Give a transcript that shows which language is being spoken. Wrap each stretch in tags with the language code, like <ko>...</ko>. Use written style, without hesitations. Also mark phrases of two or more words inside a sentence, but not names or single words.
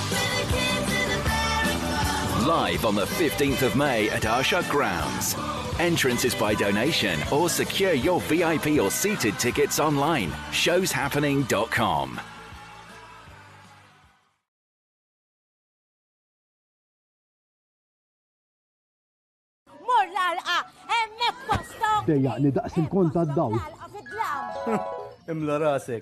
<en>Live on the 15th of May at Arsha Grounds. Entrance is by donation or secure your VIP or seated tickets online. Showshappening.com.</en> <mt>Dejjaqni daqs il-kont għad-dawl. Imla rasek.</mt>